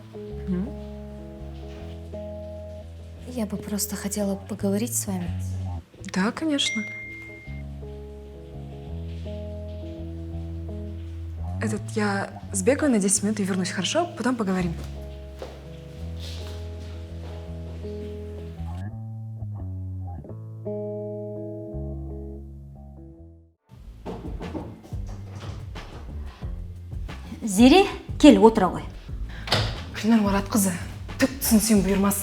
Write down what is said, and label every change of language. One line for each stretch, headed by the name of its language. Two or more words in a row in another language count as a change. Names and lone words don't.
Russian: Я бы просто хотела поговорить с вами. Да, конечно. Я сбегаю на 10 минут и вернусь, хорошо? Потом поговорим.
Kazakh: Зере, кел, отыра ғой. Гүлнар Маратқызы, түк түсінсем бұйырмасын.